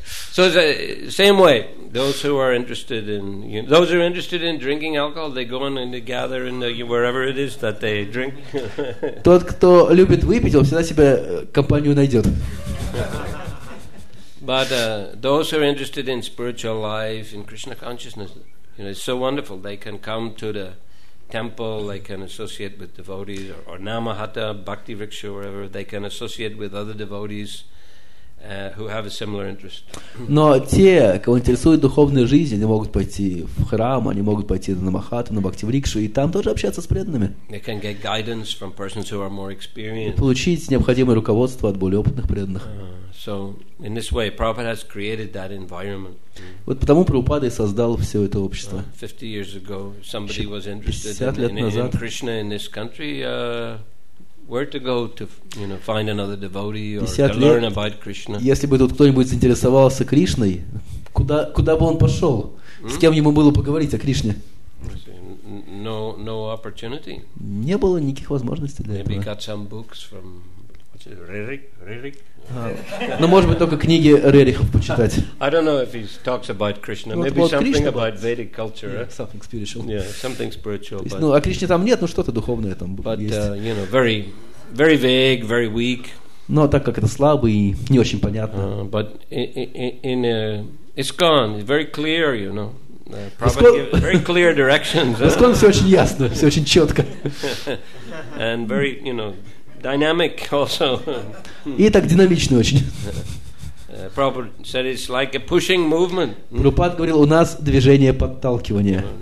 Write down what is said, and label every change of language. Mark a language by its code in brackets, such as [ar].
[en] So the same way, those who are interested in, those who are interested in drinking alcohol, they go in and they gather in wherever it is that they drink. [ru] Тот, кто любит выпить, он всегда себе компанию найдет. [en] But those who are interested in spiritual life, in Krishna consciousness, it's so wonderful. They can come to the temple, they can associate with devotees, or Namahata, Bhakti Vriksha, wherever. They can associate with other devotees who have a similar interest. [ru] Но те, кого интересует духовная жизнь, они могут пойти в храм, они могут пойти на Намахату, на Бхакти-врикшу, и там тоже общаться с преданными. [en] They can get guidance from persons who are more experienced. [ru] И получить необходимое руководство от более опытных преданных. [en] So, in this way, Prabhupada has created that environment. [ru] Вот потому Прабхупада и создал все это общество. [en] 50 years ago, somebody was interested in Krishna in this country. Where to go to, find another devotee or to learn about Krishna? [ru] Если бы тут кто-нибудь заинтересовался Кришной, куда бы он пошел? С кем ему было поговорить о Кришне? [en] No opportunity. [ru] Не было никаких возможностей для этого. [en] Maybe got some books from Ririk. [ru] Но может быть только книги Рерихов почитать. [en] I don't know if he talks about Krishna. Maybe something about Vedic culture. Yeah, something spiritual. Yeah, something spiritual. [ru] Есть, о Кришне там нет, но что-то духовное там есть. [en] But very, very vague, very weak. [ru] Но так как это слабо и не очень понятно. [en] But in ISKCON, it's very clear, Prabhupada gives very clear directions. [ru] ISKCON все очень ясно, все очень четко. [en] And very, dynamic also. [ru] И так динамично очень. [en] Prabhupada said it's like a pushing movement. [ru] Прабхупада говорил, у нас движение подталкивания.